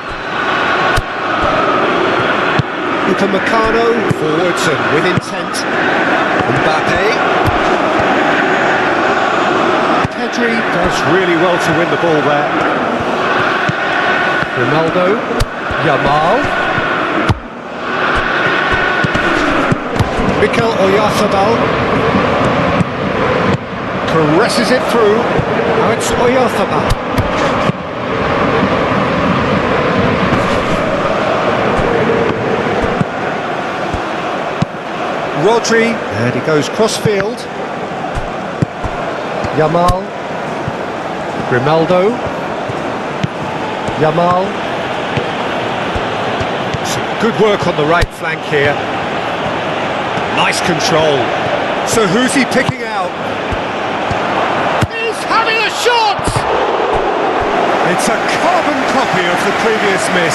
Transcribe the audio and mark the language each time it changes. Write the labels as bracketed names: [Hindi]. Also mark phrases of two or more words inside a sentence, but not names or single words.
[English] Upamecano forwards and with intent. Mbappe. Pedri does really well to win the ball there. Ronaldo. Yamal. Mikel Oyarzabal. Caresses it through. Now it's Oyarzabal. Rodri, and he goes cross-field. Yamal. Grimaldo. Yamal. Some good work on the right flank here. Nice control. So who's he picking out? He's having a shot! It's a carbon copy of the previous miss.